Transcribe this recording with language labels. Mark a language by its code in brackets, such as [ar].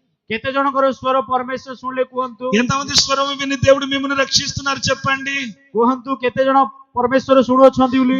[or] କେତେ ଜଣଙ୍କର ସ୍ୱର ପରମେଶ୍ୱର ଶୁଣିଲେ କୁହନ୍ତୁ। [te] ఎంతమంది స్వరము విని దేవుడు మిమ్మల్ని రక్షిస్తున్నారు చెప్పండి [or] କୁହନ୍ତୁ କେତେ ଜଣ ପରମେଶ୍ୱର ଶୁଣୁଅଛନ୍ତି ବୋଲି?